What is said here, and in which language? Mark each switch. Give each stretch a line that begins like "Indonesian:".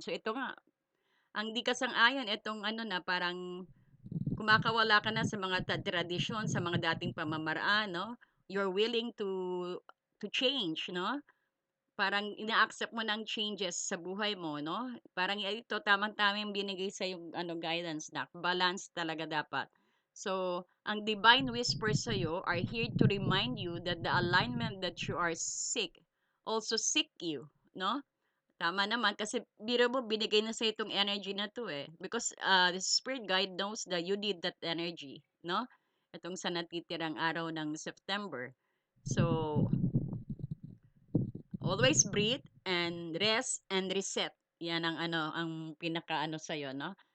Filipino: So, ito nga, ang hindi ka sang-ayon, itong ano na parang kumakawala ka na sa mga tradisyon, sa mga dating pamamaraan, no?
English: You're willing to change, no?
Filipino: Parang ina-accept mo ng changes sa buhay mo 'no? Parang ito tamang-tama yung binigay sa'yong ano guidance na balance talaga dapat.
English: So, ang divine whispers sa'yo are here to remind you that the alignment that you are seek also seek you 'no?
Filipino: Tama naman kasi biro mo binigay na sa'yo itong energy na 'to, eh,
English: because, the spirit guide knows that you need that energy
Filipino: 'no? Itong sa natitirang araw ng September.
English: So, always breathe and rest and reset.
Filipino: Yan ang ano, ang pinakaano sa'yo, no?